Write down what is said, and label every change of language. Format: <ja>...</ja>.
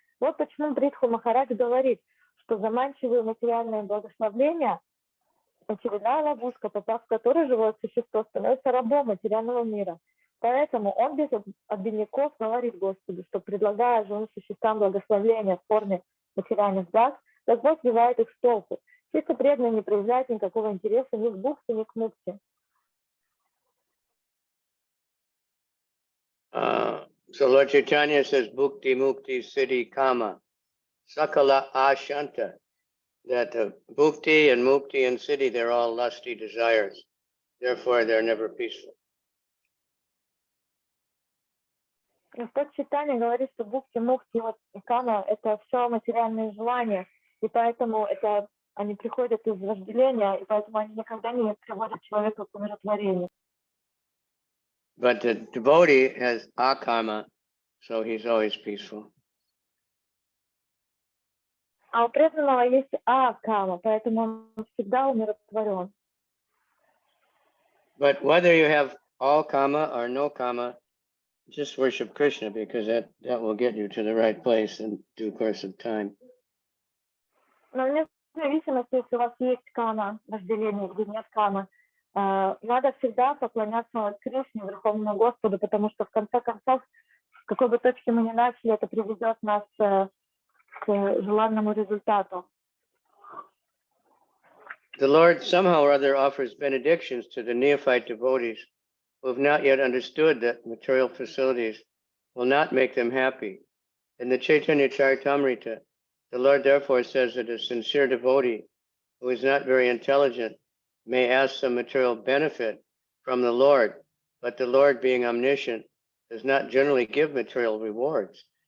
<ru>Вот почему Бридху Махарадж говорит, что заманчивые материальные благословления — очередная ловушка, попав в которую живое существо становится рабом материального мира. Поэтому он без обиняков говорит Господу, что, предлагая живым существам благословения в форме материальных благ, Господь сбивает их с толку. Чисто преданные не проявляют никакого интереса ни к бхукти, ни к мукти.</ru> <en>So Lord Chaitanya says,</en> <sa>Bhukti, Mukti, Siddhi, Kama, Sakala Ashanta,</sa> <en>that Bhukti and Mukti and Siddhi, they're all lusty desires. Therefore, they're never peaceful.</en> <ru>Господь Чайтанья говорит, что бхукти, мукти и кама — это все материальные желания, и поэтому они приходят из вожделения, и поэтому они никогда не приводят человека к умиротворению.</ru> <en>But the devotee has akama, so he's always peaceful.</en> <ru>А у преданного есть акама, поэтому он всегда умиротворен.</ru> <en>But whether you have all kama or no kama, just worship Krishna, because that will get you to the right place in due course of time.</en> <ru>Но вне зависимости, если у вас есть кама, вожделение или нет кама, надо всегда поклоняться Кришне, Верховному Господу, потому что в конце концов, с какой бы точки мы ни начали, это приведет нас к желанному результату.</ru> <en>The Lord somehow or other offers benedictions to the neophyte devotees who have not yet understood that material facilities will not make them happy. In the Chaitanya Charitamrita, the Lord therefore says that a sincere devotee who is not very intelligent may ask some material benefit from the Lord, but the Lord, being omniscient, does not generally give material rewards.</en>